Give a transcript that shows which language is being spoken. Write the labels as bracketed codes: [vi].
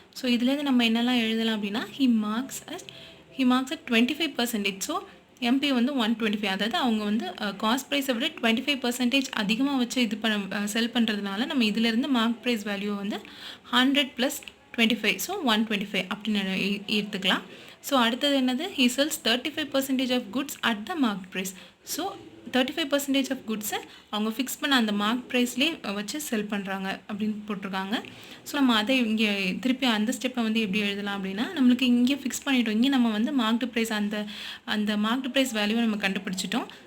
[ta] So இதுலேருந்து நம்ம என்னெல்லாம் எழுதலாம் அப்படின்னா [en] He marks at 25%. [ta] So MP வந்து 125, அதாவது அவங்க வந்து காஸ்ட் ப்ரைஸை விட 25% அதிகமாக வச்சு செல் பண்ணுறதுனால நம்ம இதிலேருந்து மார்க் ப்ரைஸ் வேல்யூ வந்து 100 + 25, ஸோ 125 அப்படின்னு எடுத்துக்கலாம். ஸோ அடுத்தது என்னது, [en] he sells 35% of goods at the market price. [ta] So 35% of குட்ஸை அவங்க ஃபிக்ஸ் பண்ண அந்த மார்க் ப்ரைஸ்லேயே வச்சு செல் பண்ணுறாங்க அப்படின்னு போட்டிருக்காங்க. ஸோ நம்ம அதை இங்கே திருப்பி அந்த ஸ்டெப்பை வந்து எப்படி எழுதலாம் அப்படின்னா, நம்மளுக்கு இங்கே ஃபிக்ஸ் பண்ணிட்டோம், இங்கே நம்ம வந்து மார்க்டு ப்ரைஸ் அந்த மார்க்டு ப்ரைஸ் வேல்யூவை நம்ம கண்டுபிடிச்சிட்டோம்.